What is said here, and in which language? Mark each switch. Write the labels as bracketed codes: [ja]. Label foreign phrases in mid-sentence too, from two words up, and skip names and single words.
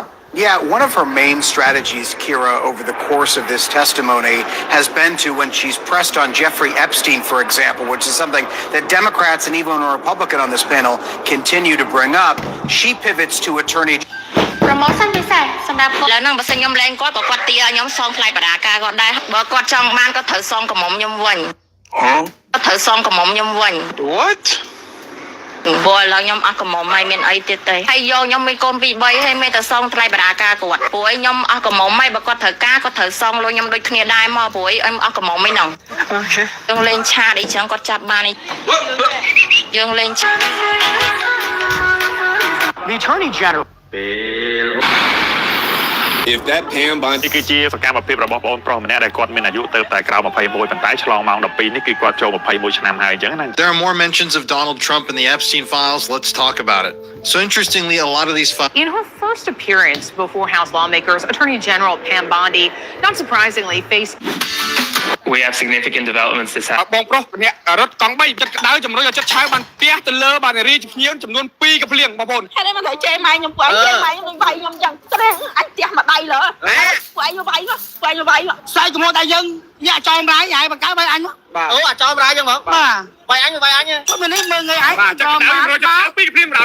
[en] Yeah, one of her main strategies, Kira, over the course of this testimony has been to, when she's pressed on Jeffrey Epstein, for example, which is something that Democrats and even a Republican on this panel continue to bring up, she pivots to Attorney [km] Promotion ពិសេសសម្រាប់គាត់ឥឡូវហ្នឹងបើសិនខ្ញុំលែងគាត់ក៏គាត់ទាខ្ញុំសងថ្លៃបរាការគាត់ដែរបើគាត់ចង់បានក៏ត្រូវសងកំមុំខ្ញុំវិញគាត់ត្រូវសងកំមុំខ្ញុំវិញ [en] What [km] ព្រោះឥឡូវខ្ញុំអស់កំមុំហើយមានអីទៀតទេហើយយកខ្ញុំមានកូន2 3ហើយមានតែសងថ្លៃបរាការគាត់ព្រោះឲ្យខ្ញុំអស់កំមុំហើយបើគាត់ត្រូវការគាត់ត្រូវសងលុយខ្ញុំដូចគ្នាដែរមកព្រោះឲ្យអស់កំមុំហ្នឹង Okay យើងលេងឆាតអីចឹងគាត់ចាប់បានយើងលេងឆាត [en] The Attorney General If that Pam Bondi [km] នេះគឺជាសកម្មភាពរបស់បងប្រុសម្នាក់ដែលគាត់មានអាយុទៅតែក្រោម21ប៉ុន្តែឆ្លងម៉ោង12នេះគឺគាត់ចូល21ឆ្នាំហើយអញ្ចឹងណា [en] There are more mentions of Donald Trump in the Epstein files. Let's talk about it. So interestingly, a lot of these files. In her first appearance before House lawmakers, Attorney General Pam Bondi, not surprisingly, faced. We have significant developments this happened. [km] បងប្រុសម្នាក់រត់កង់3ចិត្តក្តៅជំរុញឲ្យចិត្តឆាវបានផ្ទះទៅលើបានរីភ្ញៀវចំនួន2កំភ្លៀងបងប្អូនហេតុអីមិនត្រូវជេរម៉ែខ្ញុំពួកឯងជេរម៉ែខ្ញុំវាយខ្ញុំយ៉ាងត្រេះអញផ្ទះមួយដៃលើពួកឯង វាយស្អែកកំដៅយើងញ៉ាក់ចោមរាយហើយបង្កើតឲ្យអញអូអាចោមរាយចឹងហ្មងបាទវាយអញគាត់មិននេះមើលងាយអញចោមរាយរត់ទៅ2កំភ្លៀង